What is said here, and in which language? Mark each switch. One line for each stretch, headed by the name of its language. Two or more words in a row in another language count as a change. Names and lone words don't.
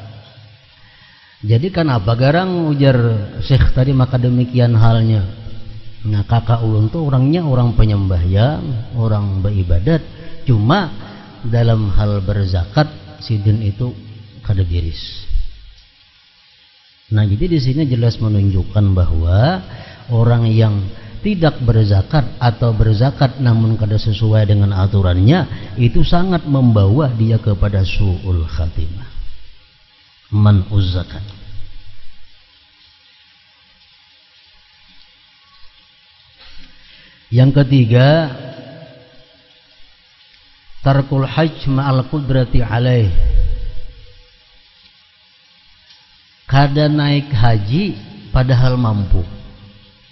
Banjar: Jadi kenapa garang ujar Syekh tadi, maka demikian halnya. Nah, kakak ulun tuh orangnya orang penyembahyang, orang beribadat, cuma dalam hal berzakat Sidin itu kada diris.
Indonesian: Nah, jadi di sini jelas menunjukkan bahwa orang yang tidak berzakat atau berzakat namun kada sesuai dengan aturannya itu sangat membawa dia kepada
Arabic: سوء الخاتمة. منع الزكاة.
Indonesian: Yang ketiga,
Arabic: ترك الحج مع القدرة عليه.
Banjar: Kada naik haji padahal mampu.